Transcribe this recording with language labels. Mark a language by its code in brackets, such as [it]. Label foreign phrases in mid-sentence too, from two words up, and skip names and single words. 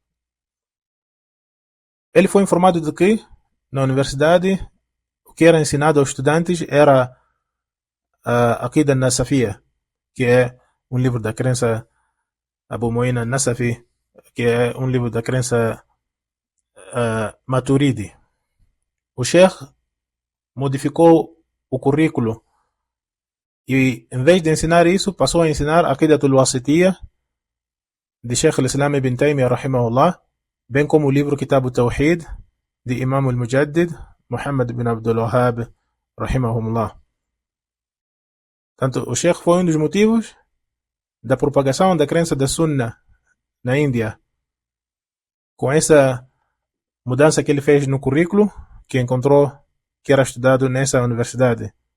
[pt] Ele foi informado de que na universidade o que era ensinado aos estudantes era a Aqida Nasafia, que é um livro da crença Abu Mu'in Nasafi, que é um livro da crença Maturidi. O Sheikh modificou o currículo e, em vez de ensinar isso, passou a ensinar a Aqidatul Wasitiyya de Sheikh al-Islam ibn Taymiyyah, rahimahullah, bem como o livro Kitab al-Tawhid de Imam al-Mujaddid Muhammad ibn Abdul Wahhab, rahimahumullah. Tanto o Sheikh foi um dos motivos da propagação da crença da Sunna na Índia, com essa mudança que ele fez no currículo, que encontrou que era estudado nessa universidade.